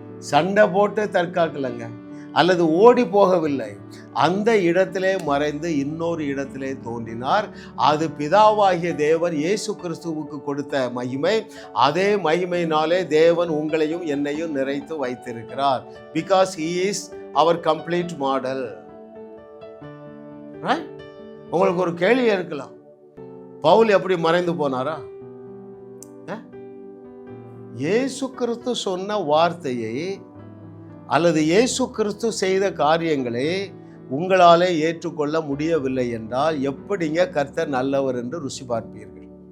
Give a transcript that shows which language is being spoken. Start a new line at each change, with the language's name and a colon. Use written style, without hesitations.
Tamil: சண்டை போட்டு தற்காக்கலங்க, அல்லது ஓடி போகவில்லை. அந்த இடத்திலே மறைந்து இன்னொரு இடத்திலே தோன்றினார். அது பிதாவாகிய தேவன் இயேசு கிறிஸ்துவுக்கு கொடுத்த மகிமை. அதே மகிமையினாலே தேவன் உங்களையும் என்னையும் நிறைத்து வைத்திருக்கிறார்.
English: Because he is our complete model.
Tamil: உங்களுக்கு ஒரு கேள்வி இருக்கலாம், பவுல் எப்படி மறைந்து போனாரா? இயேசு கிறிஸ்து சொன்ன வார்த்தையை அல்லது இயேசு கிறிஸ்து செய்த காரியங்களை உங்களாலே ஏற்றுக்கொள்ள முடியவில்லை என்றால் எப்படிங்க கர்த்தர் நல்லவர் என்று ருசி பார்ப்பீர்கள்?